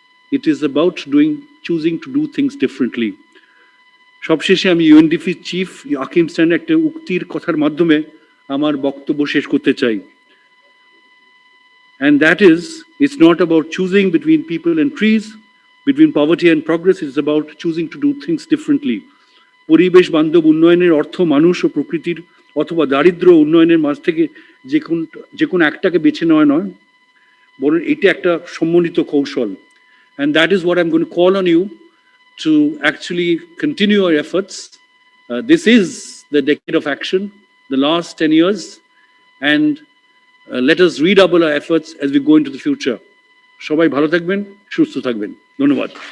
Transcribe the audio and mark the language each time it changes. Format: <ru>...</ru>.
<en>It is about choosing to do things differently.</en> <bn>সবশেষে আমি UNDP chief আকিম Steiner একটা উক্তির কথার মাধ্যমে আমার বক্তব্য শেষ করতে চাই।</bn> <en>And that is, it's not about choosing between people and trees, between poverty and progress. It's about choosing to do things differently.</en> <bn>পরিবেশ বান্ধব উন্নয়নের অর্থ মানুষ ও প্রকৃতির অথবা দারিদ্র উন্নয়নের মাঝ থেকে যে কোনো একটাকে বেছে নেওয়া নয়, বরং এটা একটা সম্মিলিত কৌশল.</bn> <en>And that is what I'm going to call on you to actually continue our efforts. This is the decade of action, the last 10 years, and let us redouble our efforts as we go into the future.</en> <bn>সবাই ভালো থাকবেন, সুস্থ থাকবেন। ধন্যবাদ।</bn>